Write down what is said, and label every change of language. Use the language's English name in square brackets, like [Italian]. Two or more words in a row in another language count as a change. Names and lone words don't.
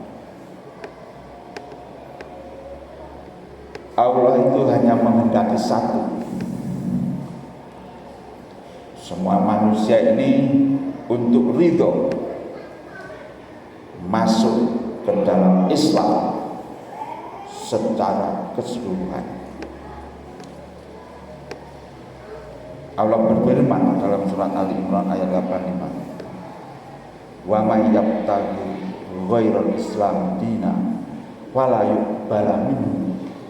[Indonesian] Allah itu hanya menghendaki satu, semua manusia ini untuk ridho masuk ke dalam Islam secara keseluruhan. Allah berfirman dalam surat Ali Imran ayat 85, [Arabic] ومن يبتغ غير الإسلام دينا ولا يقبل منه.